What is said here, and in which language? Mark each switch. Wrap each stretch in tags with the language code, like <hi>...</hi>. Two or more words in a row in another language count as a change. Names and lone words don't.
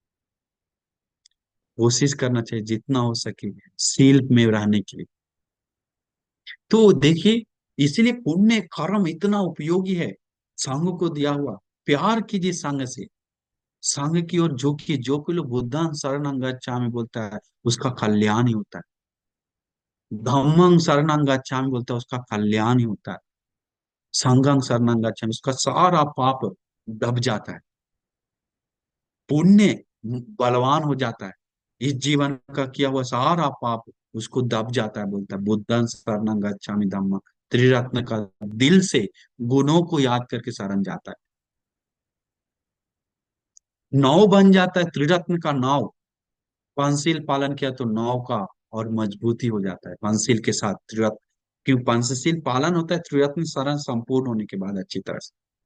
<hi>कोशिश करना चाहिए जितना हो सके सील में रहने के लिए। तो देखिए, इसीलिए पुण्य कर्म इतना उपयोगी है, संघ को दिया हुआ। प्यार कीजिए संघ से, संघ की ओर झुकिए, जो कोई लोग</hi> <pi>बुद्धं शरणं गच्छामि</pi> <hi>बोलता है उसका कल्याण ही होता है।</hi> <pi>धम्मं शरणं गच्छामि</pi> <hi>बोलता है उसका कल्याण ही होता है।</hi> <pi>संघं शरणं गच्छामि</pi> <hi>उसका सारा पाप दब जाता है। पुण्य बलवान हो जाता है, इस जीवन का किया हुआ सारा पाप उसको दब जाता है। बोलता है</hi> <pi>बुद्धं शरणं गच्छामि धम्मं,</pi> <hi>त्रिरत्न का दिल से गुणों को याद करके शरण जाता है, नाव बन जाता है, त्रिरत्न का नाव। पंचशील पालन किया तो नाव का और मजबूती हो जाता है, पंचशील के साथ त्रिरत्न, क्यों पंचशील पालन होता है त्रिरत्न शरण संपूर्ण होने के बाद अच्छी तरह से।</hi>